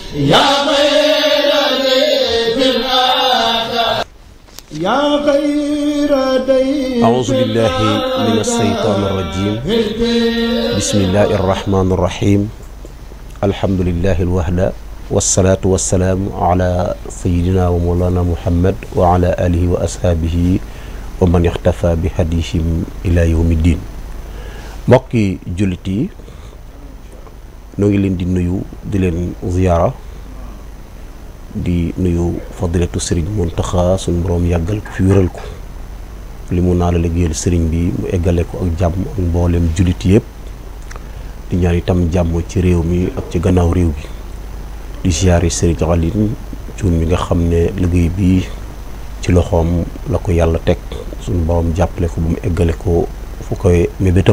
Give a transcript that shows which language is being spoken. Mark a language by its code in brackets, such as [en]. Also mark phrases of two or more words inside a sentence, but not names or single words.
[ar] أعوذ بالله من الشيطان الرجيم بسم الله الرحمن الرحيم الحمد لله الوحدة والصلاة والسلام على سيدنا ومولانا محمد وعلى آله وأصحابه ومن اختفى بهديهم إلى يوم الدين. [wo] mbokki jullit yi noo ngi leen di nuyu di leen ziyaara di nuyu fadilatu sëriñ Muntaxa suñu boroom yàggal ko fi wéral ko li mu naa la liggéeyal sëriñ bi mu eggale ko ak jàmm ak mboolem jullit yëpp di ñaan itam jàmm ci réew mi ak ci gannaaw réew bi di ziyaare sëriñ Alioune Thioune mi nga xam ne liggéey bi ci loxoom la ko yàlla teg suñu boroom jàppale ko bu mu eggale ko fu koy mébétam.